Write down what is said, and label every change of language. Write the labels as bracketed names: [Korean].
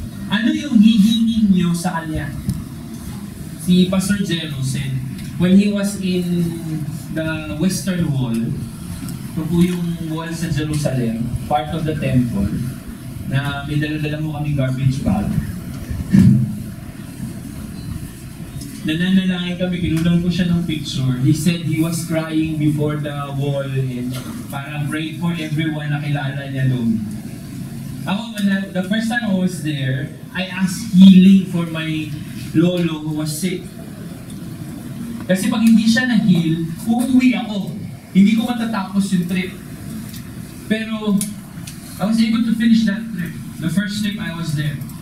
[Filipino] Ano yung hihingin nyo sa Kanya? Si Pastor Jero [English] said, when he was in the Western Wall, [Filipino] ito po yung wall sa Jerusalem, [English] part of the temple, [Filipino] na may dala-dala mo kami garbage bag. Nananalangin kami, kinulang ko siya ng picture. [English] He said he was crying before the wall and parang pray for everyone [Filipino] na kilala niya doon. [English] Ako, the first time I was there, I asked healing for my lolo who was sick. [Filipino] Kasi pag hindi siya na-heal, uuwi ako. Hindi ko matatapos yung trip. [English] Pero, I was able to finish that trip. The first trip I was there.